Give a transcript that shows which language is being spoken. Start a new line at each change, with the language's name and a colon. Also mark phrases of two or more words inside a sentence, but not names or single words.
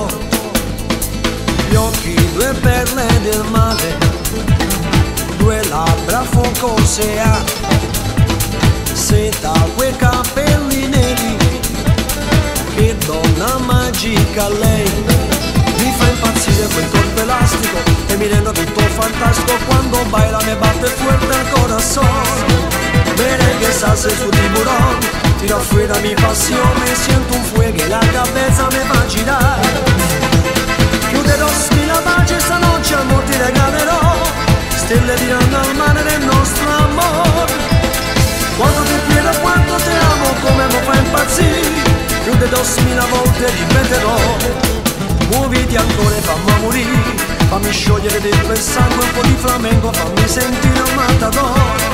Italian: Gli occhi, due perle del mare, due labbra fuoco se ha, seta quei capelli neri, che donna magica lei. Mi fa impazzire quel corpo elastico e mi rendo tutto fantastico
Spanish: cuando baila,
Italian: me batte
Spanish: fuerte el corazón. Merengue, salsa y su tiburón, tira fuera mi pasión, me siento un fuego y la cabeza me va a girar.
Italian: Più di 2000 baci stanotte amor ti regalerò, stelle diranno al mare del nostro amor. Quando ti chiedo quanto ti amo, come mi fa impazzire, più di 2000 volte ripeterò. Muoviti ancora e fammi morire, fammi sciogliere dentro il sangue un po' di flamenco, fammi sentire un matador.